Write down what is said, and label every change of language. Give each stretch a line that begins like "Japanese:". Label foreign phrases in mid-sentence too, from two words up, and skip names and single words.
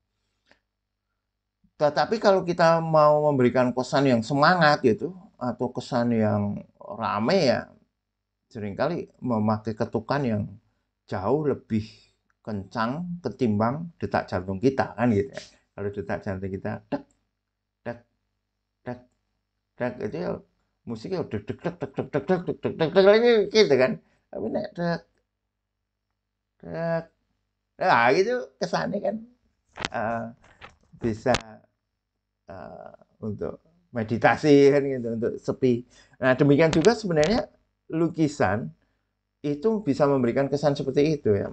Indonesian: Tetapi kalau kita mau memberikan kesan yang semangat gitu atau kesan yang rame ya, seringkali memakai ketukan yang jauh lebih kencang ketimbang detak jantung kita kan gitu ya. Kalau detak jantung kita dek dek dek dek itu ya musiknya dek dek dek dek dek dek dek dek dek dek dek lagi gitu kan. Tapi nek dek dek nah gitu kesannya kan uh, bisa untuk meditasi kan gitu untuk sepi. Nah demikian juga sebenarnya lukisan itu bisa memberikan kesan seperti itu ya.